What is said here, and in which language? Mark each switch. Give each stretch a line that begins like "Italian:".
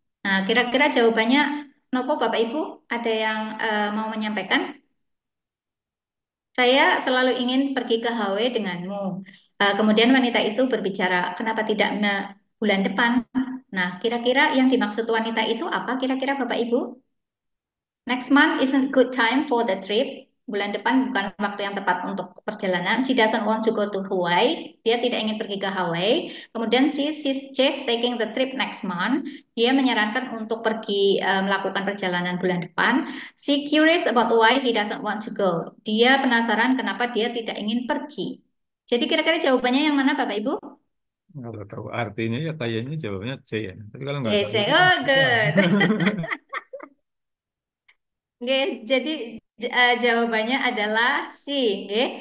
Indonesian: Nah, kira-kira jawabannya, Nopo Bapak Ibu, ada yang mau menyampaikan? Saya selalu ingin pergi ke HW denganmu. Kemudian wanita itu berbicara, kenapa tidak bulan depan? Nah, kira-kira yang dimaksud wanita itu apa? Kira-kira Bapak Ibu?
English: Next month isn't good time for the trip.
Indonesian: Bulan depan bukan waktu yang tepat untuk perjalanan.
English: She doesn't want to go to Hawaii.
Indonesian: Dia tidak ingin pergi ke Hawaii.
English: Kemudian she's just taking the trip next month.
Indonesian: Dia menyarankan untuk pergi melakukan perjalanan bulan depan.
English: She curious about why he doesn't want to go.
Indonesian: Dia penasaran kenapa dia tidak ingin pergi. Jadi kira-kira jawabannya yang mana Bapak Ibu? Kalau tahu artinya ya kayaknya jawabnya C ya. Tapi kalau nggak C. tahu itu Oh, apa?
English: good.
Indonesian: Oke, jadi jawabannya adalah C, oke.